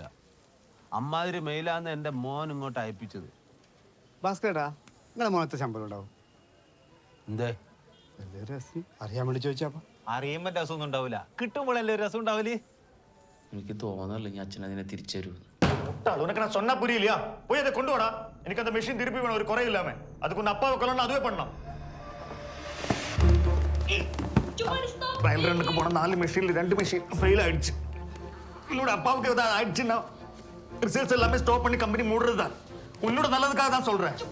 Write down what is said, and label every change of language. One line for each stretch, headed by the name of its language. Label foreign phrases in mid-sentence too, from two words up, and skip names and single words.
Malayalam: അമ്മാതിരി മെയിലാന്ന് എൻ്റെ മോൻ ഇങ്ങോട്ട് അയപ്പിച്ചത്. ഭാസ്കരേട്ടാ, നിങ്ങളെ മോനത്തെ ശമ്പളം ഉണ്ടാവും? എന്തേ രസം അറിയാൻ വേണ്ടി ചോദിച്ചാ. അറിയുമ്പോ രസമൊന്നും ഉണ്ടാവില്ല, കിട്ടുമ്പോഴല്ലേ രസം ഉണ്ടാവില്ലേ? എനിക്ക് തോന്നല്ല ഞാൻ അച്ഛനതിനെ തിരിച്ചു തരൂ.
Tamil: உனக்கு நான் சொன்னா புரியலையா? போய் அதை கொண்டு வாடா. எனக்கு அந்த மெஷின் திருப்பி வேணும், ஒரு குறை இல்லாம. அதுக்கு உன் அப்பாவை கொல்லணும், அதுவே பண்ணலாம். ட்ரையல் ரன்னுக்கு போன 4 மெஷின்ல 2 மெஷின் ஃபெயில் ஆயிடுச்சு. என்னோட அப்பாவுக்கு ஏதாவது ஆயிடுச்சுன்னா ரிசர்ச் எல்லாமே ஸ்டாப் பண்ணி கம்பெனி மூடுறது தான். உன்னோட நல்லதுக்காக தான் சொல்றேன்.